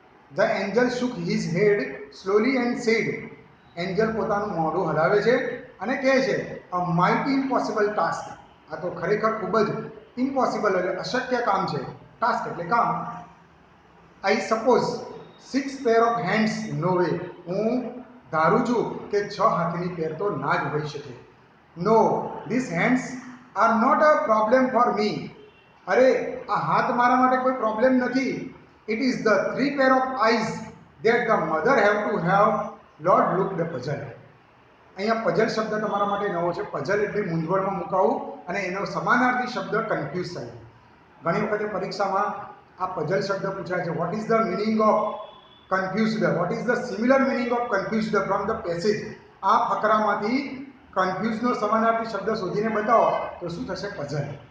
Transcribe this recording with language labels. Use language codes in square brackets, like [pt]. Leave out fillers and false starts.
[en] The angel shook his head slowly and said, [gu] Angel પોતાનું મોઢું હલાવે છે અને કહે છે, [en] a mighty impossible task। [gu] આ તો ખરેખર ખૂબ જ ઇમ્પોસિબલ એટલે અશક્ય કામ છે, ટાસ્ક એટલે કામ। [en] I suppose 6 pair of hands no way। [gu] હું ધારું છું કે 6 હાથની પેર તો ના જ હોઈ શકે। [en] No, these hands are not a problem for me। [gu] અરે આ હાથ મારા માટે કોઈ પ્રોબ્લેમ નથી। [en] It is the 3 pair of eyes that the mother have to have। Lord looked puzzled। [gu] અહીંયા પઝલ શબ્દ તમારા માટે નવો છે। પઝલ એટલે મૂંઝવણમાં મુકાવું અને એનો સમાનાર્થી શબ્દ કન્ફ્યુઝ થાય। ઘણી વખતે પરીક્ષામાં આ પઝલ શબ્દ પૂછાય છે, [en] What is the meaning of confused, what is the similar meaning of confused from the passage. [gu] આ ફકરામાંથી કન્ફ્યુઝનો સમાનાર્થી શબ્દ શોધીને બતાવો તો શું થશે? પઝલ।